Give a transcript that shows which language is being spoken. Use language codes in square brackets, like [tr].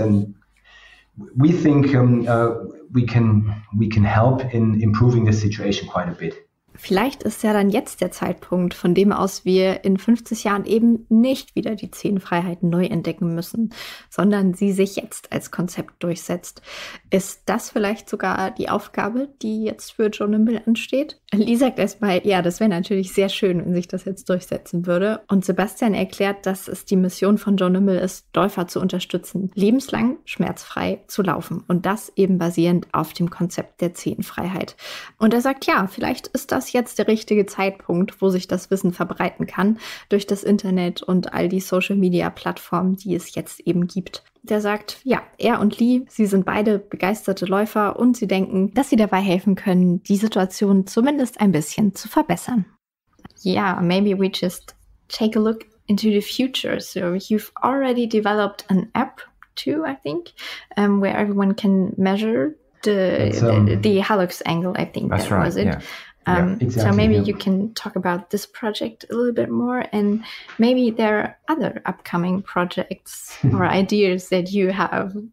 [en] And we think we can help in improving the situation quite a bit. [de] Vielleicht ist ja dann jetzt der Zeitpunkt, von dem aus wir in 50 Jahren eben nicht wieder die Zehenfreiheit neu entdecken müssen, sondern sie sich jetzt als Konzept durchsetzt. Ist das vielleicht sogar die Aufgabe, die jetzt für Joe Nimble ansteht? Lee sagt erstmal, ja, das wäre natürlich sehr schön, wenn sich das jetzt durchsetzen würde. Und Sebastian erklärt, dass es die Mission von Joe Nimble ist, Läufer zu unterstützen, lebenslang schmerzfrei zu laufen. Und das eben basierend auf dem Konzept der Zehenfreiheit. Und er sagt, ja, vielleicht ist das jetzt der richtige Zeitpunkt, wo sich das Wissen verbreiten kann durch das Internet und all die Social-Media-Plattformen, die es jetzt eben gibt. Der sagt, ja, er und Lee, sie sind beide begeisterte Läufer und sie denken, dass sie dabei helfen können, die Situation zumindest ein bisschen zu verbessern. [en] Yeah, maybe we just take a look into the future. So you've already developed an app too, I think, where everyone can measure the Hallux Angle, I think that's that right, was it. Yeah. Exactly, so maybe you can talk about this project a little bit more, and maybe there are other upcoming projects or ideas that you have.